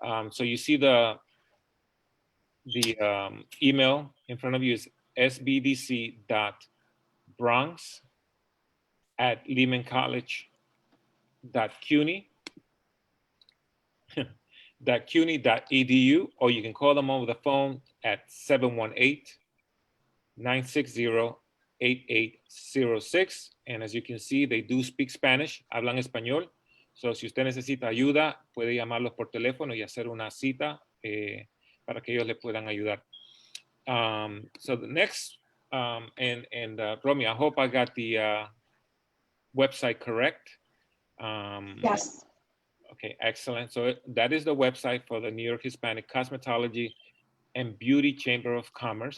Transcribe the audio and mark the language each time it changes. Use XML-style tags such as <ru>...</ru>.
<en>So you see the email in front of you is sbdc.bronx@lehman.cuny.edu, or you can call them over the phone at 718-960-8806. And as you can see, they do speak Spanish,</en> <es>hablan español. So si usted necesita ayuda, puede llamarlos por teléfono y hacer una cita para que ellos le puedan ayudar.</es> <en>So the next, Romy, I hope I got the website correct. Yes. Okay, excellent. So that is the website for the New York Hispanic Cosmetology and Beauty Chamber of Commerce.</en>